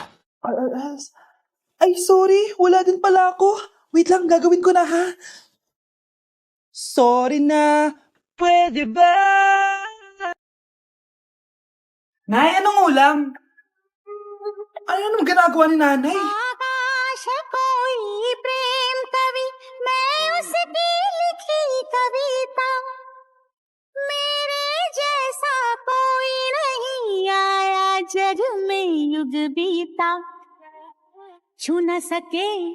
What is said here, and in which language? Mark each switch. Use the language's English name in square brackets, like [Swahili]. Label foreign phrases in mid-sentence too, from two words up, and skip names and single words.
[Filipino] Ay, sorry. Wala din pala ako. Wait lang, gagawin ko na, ha? Sorry na. Pwede ba? Nay, anong ulam? Ano naman ginagawa ni nanay? [Hindi] आकाश कोई प्रेम कवि मैं उसकी लिखी कविता मेरे जैसा कोई नहीं आया जग में युग बीता छू न सके